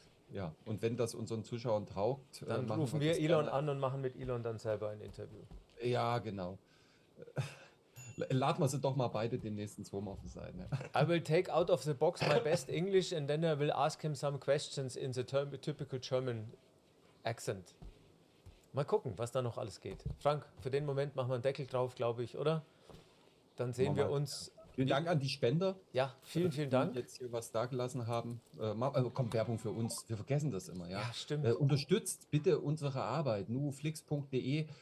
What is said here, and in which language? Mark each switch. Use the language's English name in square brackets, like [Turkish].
[German] Ja, und wenn das unseren Zuschauern taugt, dann rufen wir Elon an und machen mit Elon dann selber ein Interview. Ja, genau. Laden wir sie doch mal beide demnächst ins Homeoffice ein. Ja. [English] I will take out of the box my best English and then I will ask him some questions in the typical German accent. [German] Mal gucken, was da noch alles geht. Frank, für den Moment machen wir einen Deckel drauf, glaube ich, oder? Dann sehen wir uns. Vielen Dank an die Spender. Ja, vielen Dank. Die jetzt hier was dagelassen haben. Kommt Werbung für uns. Wir vergessen das immer. Ja, stimmt. Unterstützt bitte unsere Arbeit. nuuflix.de.